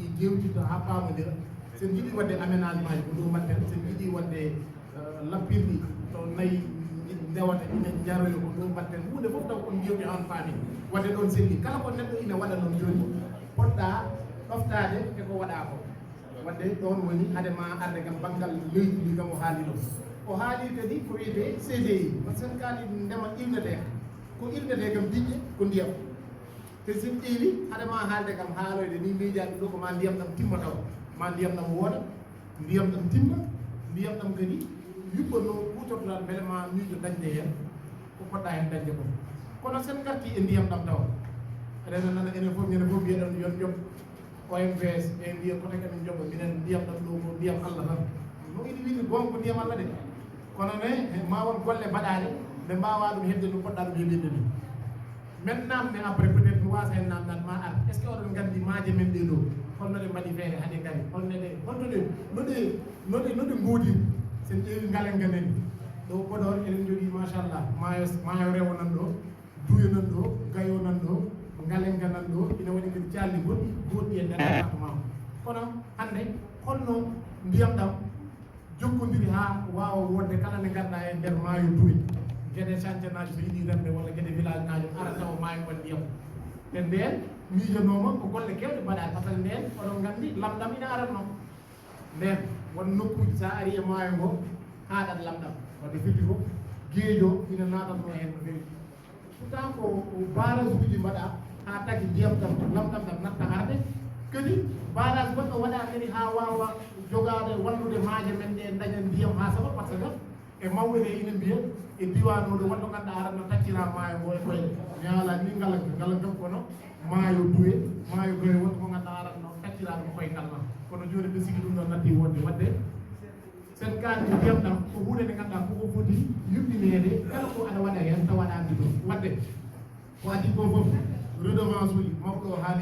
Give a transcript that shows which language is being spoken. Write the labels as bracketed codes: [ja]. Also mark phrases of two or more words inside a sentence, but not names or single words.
[ff] jewtidta ha pamodira sen jiiɗi wadde aménagement ji ko ɗum mbatten sen jiiɗi wadde lappirɗi to nayyi ndewata ina jaroyo ko ɗum mbatten hunde fof taw on jewti on faami wadde ɗon selli kala ko neɗɗo ina waɗa noon joni poɗɗa ɗoftade eko waɗa ko wadde ɗon woni hadema arde kam banggal leydi ndi kam o haali ɗon o haali kadi ko wiyete CDI [fr] par ce que [ff] kaali ndema ilnete ko ilnete kam diƴƴe ko ndiyam te sen ƴeewi hadema haalde kam haaloyde ni miijaɗi ɗo ko ma ndiyam ɗam timma taw ma ndiyam ɗam wooda ndiyam ɗam timma ndiyam ɗam kadi yubbo no kutortoɗa vraiment miijo dañde hen ko poɗɗa hen dañde ko kono sen garti e ndiyam ɗam taw aɗa nana enen fof ñande fof mbiyeɗon yon job OMVS e mbiya kote kamin joɓa minen ndiyam ɗam ɗo ko ndiyam Allah tan no iɗi wiide gonga ko ndiyam Allah de kono ne ma won golle mbaɗaɗe ɓe mbawa ɗum hedde no poɗɗa ɗum heɓide ni [fr] maintenant mais après peut être [ff] mi wasa hen namdan ma ar [fr] est ce que [ff] oɗon gandi maaje men ɗe ɗo holno ɗe mbaɗi feere haaɗe gari noɗe goodi sen ƴeewi ngalen gamen ɗo Podor eɗen jogui machallah maayo rewo nan ɗo duuyo nan ɗo gayo nan ɗo ngalenga nan ɗo ina waɗi kadi calli goɗɗi e nder département kono hande holno ndiyam ɗam jokkodiri ha wawa wonde kala nde ganduɗa e nder maayo duuy gueɗe chantier naji so yiiɗi remde walla gueɗe village naji ara tawa maayo on ndiyam e nden miijanoma ko golle kewɗe mbaɗa [fr] par ce que [ff] nden oɗon gandi lamɗam ina aratno nden won nokkuji sa ari e maayo ngo haɗat lamɗam wadde firti ko gueejo ina natatno hen no fewi pourtant ko barage uji mbaɗa ha tagui ndiyam ɗam lamɗam ɗam natta arde kadi barage goɗɗo waɗa kadi ha wawa jogade wallude maaje men ɗe daña ndiyam ha saba [fr] par ce que [ff] e mawɓe ɗe ina mbiya e diwanoɗo wonɗo ganduɗa aratno taccira maayo ngo e koye ñaala ni ngalan kam kono maayo duwe maayo goye wonko ko ganduɗa aratno taccira ɗum koye kalma kono joni ɓe sigi ɗum ɗon natti wonde wadde sen kalni ndiyam ɗam ko hunde nde ganduɗa koko foti yuɓɓinede kala ko aɗa waɗa hen tawaɗandi ɗum wadde ko adi ko foof redevance uji mawɗo o haali